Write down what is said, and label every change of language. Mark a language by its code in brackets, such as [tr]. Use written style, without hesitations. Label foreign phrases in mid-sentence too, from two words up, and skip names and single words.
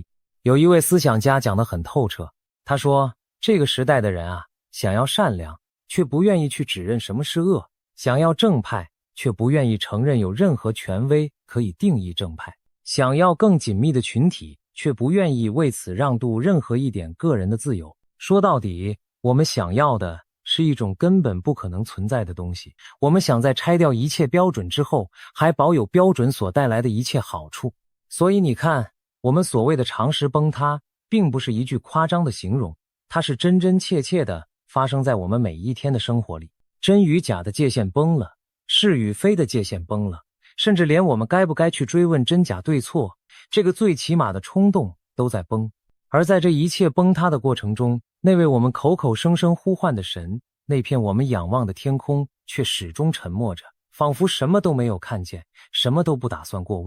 [zh] 有一位思想家講得很透徹，他說，這個時代的人啊，想要善良，卻不願意去指認什麼是惡；想要正派，卻不願意承認有任何權威可以定義正派；想要更緊密的群體，卻不願意為此讓渡任何一點個人的自由。說到底，我們想要的是一種根本不可能存在的東西。我們想在拆掉一切標準之後，還保有標準所帶來的一切好處。所以你看，我們所謂的常識崩塌，並不是一句誇張的形容，它是真真切切的發生在我們每一天的生活裡。真與假的界限崩了，是與非的界限崩了，甚至連我們該不該去追問真假对錯，這個最起碼的衝動都在崩。而在這一切崩塌的過程中，那位我們口口聲聲呼喚的神，那片我們仰望的天空，卻始終沉默着，仿佛什麼都沒有看見，什麼都不打算過問。